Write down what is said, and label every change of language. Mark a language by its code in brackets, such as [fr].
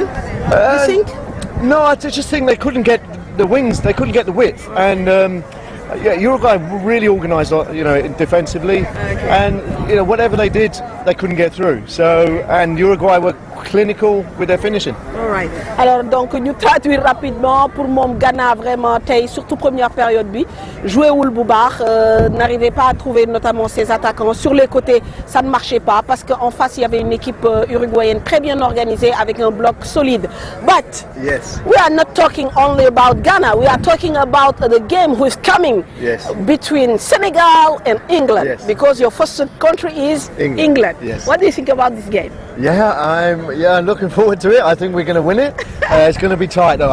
[en] You think? No, I just think they couldn't get the wings. They couldn't get the width. And Uruguay were really organised, defensively. Okay. And whatever they did, they couldn't get through. And Uruguay were clinical with their finishing. All right. [fr] Alors donc [wo] ñu [fr] traduire rapidement pour [wo] moom [fr] Ghana vraiment [wo] tey [fr] surtout première période [wo] bi [fr] joué [wo] wul bu baax [fr] n'arrivait pas à trouver notamment ses attaquants sur les côtés ça ne marchait pas parce qu'en face il y avait une équipe uruguayenne très bien organisée avec un bloc solide. [en] But yes, we are not talking only about Ghana. We are talking about the game who is coming between Senegal and England because your first country is England. Yes. What do you think about this game? Yeah, I'm looking forward to it. I think we're going to win it. It's going to be tight though.